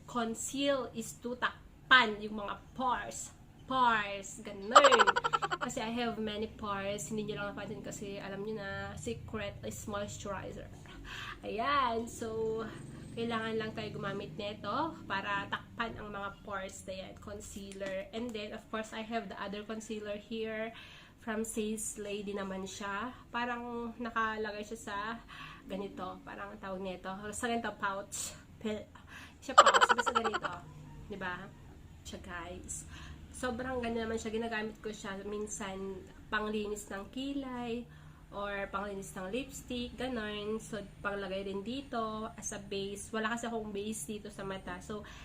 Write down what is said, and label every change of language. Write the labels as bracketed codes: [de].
[en] Conceal is to [tl] takpan yung mga pores. Ganun. Kasi [en] I have many pores. [tl] Hindi nyo lang napansin kasi alam nyo na, [en] secret is moisturizer. [tl] Ayan. So, kailangan lang tayo gumamit nito para takpan ang mga pores na yan, concealer. [en] And then, of course, I have the other concealer here from Sales Lady [tl] naman siya. Parang nakalagay siya sa ganito. Parang tawag nito. Sa ganito, pouch. Siya pouch. Basta ganito. Diba? Siya, guys. Sobrang ganda naman siya. Ginagamit ko siya minsan panglinis ng kilay or panglinis ng lipstick, ganon. So, panglagay rin dito [en] as a base. [tl] Wala kasi akong base dito sa mata. So,